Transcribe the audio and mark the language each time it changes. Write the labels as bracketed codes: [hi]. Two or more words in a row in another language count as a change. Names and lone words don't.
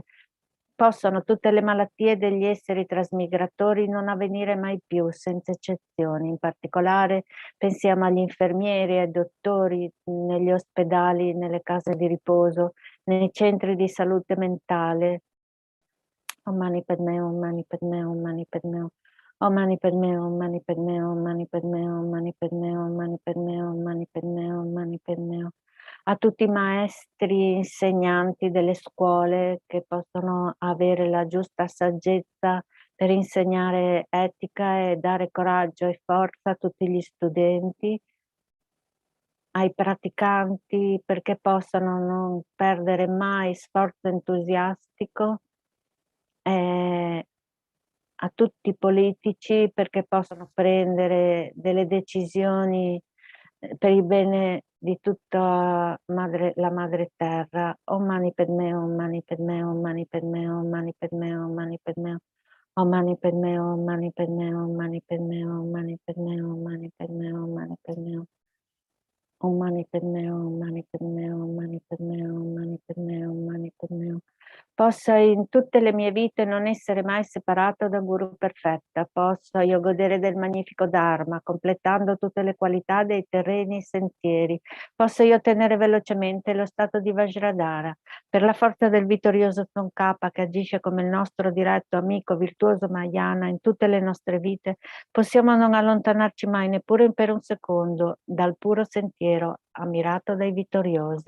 [it] Possano tutte le malattie degli esseri trasmigratori non avvenire mai più, senza eccezioni. In particolare pensiamo agli infermieri, ai dottori, negli ospedali, nelle case di riposo, nei centri di salute mentale. [sa] Om Mani Padme, Om Mani Padme, Om Mani Padme. Om Mani Padme, Om Mani Padme, Om Mani Padme, Om Mani Padme, Om Mani Padme, Om Mani Padme, Om Mani Padme. [it] A tutti i maestri insegnanti delle scuole che possono avere la giusta saggezza per insegnare etica e dare coraggio e forza a tutti gli studenti, ai praticanti perché possano non perdere mai sforzo entusiastico, a tutti i politici perché possano prendere delle decisioni per il bene di tutta la madre terra. [sa] Om Mani Padme, Om Mani Padme, Om Mani Padme, Om Mani Padme, Om Mani Padme, Om Mani Padme, Om Mani Padme, Om Mani Padme, Om Mani Padme, Om Mani Padme, Om Mani Padme, Om Mani Padme, Om Mani Padme, Om Mani Padme, Om Mani Padme, Om Mani Padme. [it] Possa in tutte le mie vite non essere mai separato da Guru perfetta. Possa io godere del magnifico Dharma, completando tutte le qualità dei terreni sentieri. Possa io ottenere velocemente lo stato di Vajradhara. Per la forza del vittorioso Tsongkhapa che agisce come il nostro diretto amico virtuoso Mahayana in tutte le nostre vite, possiamo non allontanarci mai neppure per un secondo dal puro sentiero ammirato dai vittoriosi.